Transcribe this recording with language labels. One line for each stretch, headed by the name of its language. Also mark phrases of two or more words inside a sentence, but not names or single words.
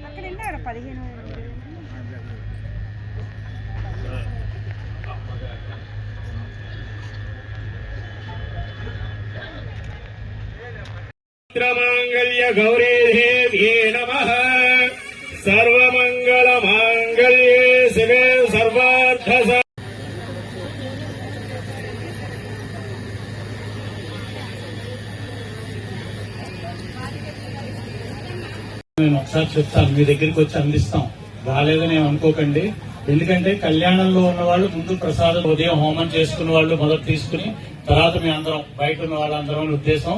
Sanskrit: मंगल्य गौरी देव्ये नमः सर्वमंगल मांगल्ये शिवे सर्वार्थ
Telugu: నేను ఒకసారి చెప్తాను, మీ దగ్గరికి వచ్చి అందిస్తాం. రాలేదని అనుకోకండి. ఎందుకంటే కళ్యాణంలో ఉన్న వాళ్ళు ముందు ప్రసాదం ఉదయం హోమం చేసుకున్న వాళ్ళు మొదట తీసుకుని తర్వాత మీ అందరం బయట ఉన్న వాళ్ళందరం ఉద్దేశం.